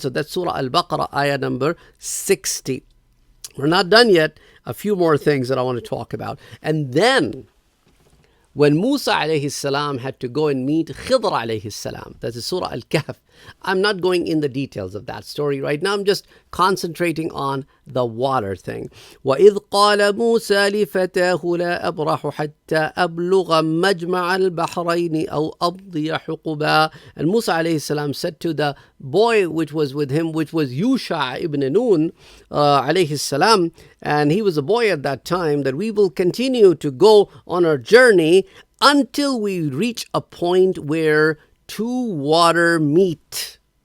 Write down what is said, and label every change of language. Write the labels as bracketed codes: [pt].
[en] So that's Surah Al-Baqarah, ayah number 60. We're not done yet. A few more things that I want to talk about. And then, when Musa alayhi salam had to go and meet Khidr alayhi salam, that is Surah Al-Kahf, I'm not going in the details of that story right now. I'm just concentrating on the water thing. [ar] وَإِذْ قَالَ مُوسَى لِفَتَاهُ لَا أَبْرَحُ حَتَّى أَبْلُغَ مَجْمَعَ الْبَحْرَيْنِ أَوْ أَمْضِيَ حُقُبًا. [en] And Musa alayhi salam said to the boy which was with him, which was Yusha ibn Nun alayhi salam, and he was a boy at that time, that we will continue to go on our journey until we reach a point where two water meet.